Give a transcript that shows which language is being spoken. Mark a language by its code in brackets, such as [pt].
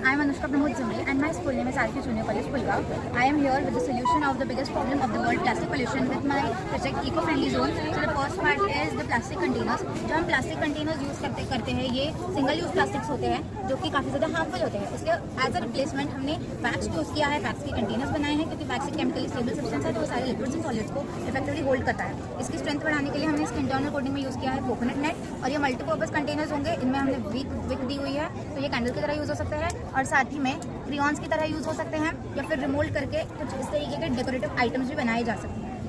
[en] I am Anushka Pramod Zumre and my school name is RK Junior College, Pulgaon. I am here with the solution of the biggest problem of the world, plastic pollution, with my project Eco-Friendly Zone. So the first part is the plastic containers. [hi] जो हम plastic containers use करते हैं, ये single use plastics होते हैं जो कि काफ़ी ज़्यादा हार्मफुल होते हैं। इसके एज अ रिप्लेसमेंट हमने वैक्स यूज़ किया है, वैक्स के कंटेनर्स बनाए हैं, क्योंकि वैक्स एक केमिकली स्टेबल सब्सटेंस है, तो वो सारे लिक्विड्स एंड सॉलिड्स को इफेक्टिवली होल्ड करता है। इसकी स्ट्रेंथ बढ़ाने के लिए हमने इसके इंटरनल कोटिंग में यूज़ किया है कोकोनट नेट, और ये मल्टीपर्पज़ कंटेनर्स होंगे। इनमें हमने विक दी हुई है, तो ये कैंडल की तरह यूज़ हो सकते हैं और साथ ही में क्रियॉन्स की तरह यूज़ हो सकते हैं, या फिर रिमोल्ड करके कुछ इस तरीके के डेकोरेटिव आइटम्स भी बनाए जा सकते हैं।